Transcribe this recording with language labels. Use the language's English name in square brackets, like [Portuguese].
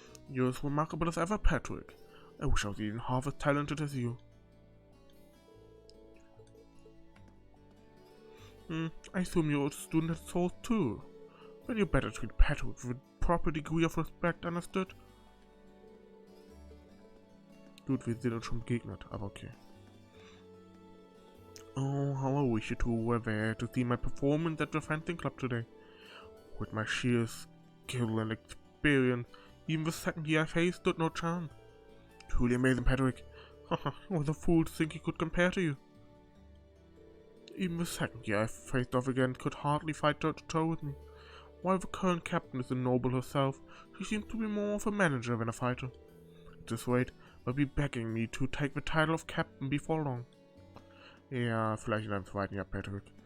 [English] You're as remarkable as ever, Patrick. I wish I was even half as talented as you. I assume you're a student at Thors too. Then you better treat Patrick with a proper degree of respect, understood? [German] Gut, wir sind uns schon begegnet, aber okay. [English] Oh, how I wish you two were there to see my performance at the fencing club today. With my sheer skill and experience, even the second year I faced stood no chance. Truly amazing, Patrick. Was a fool to think he could compare to you. Even the second year I faced off again could hardly fight toe to toe with me. While the current captain is a noble herself, she seems to be more of a manager than a fighter. At this rate, they'll be begging me to take the title of captain before long. [German] Ja, vielleicht in einem zweiten Jahr, Patrick.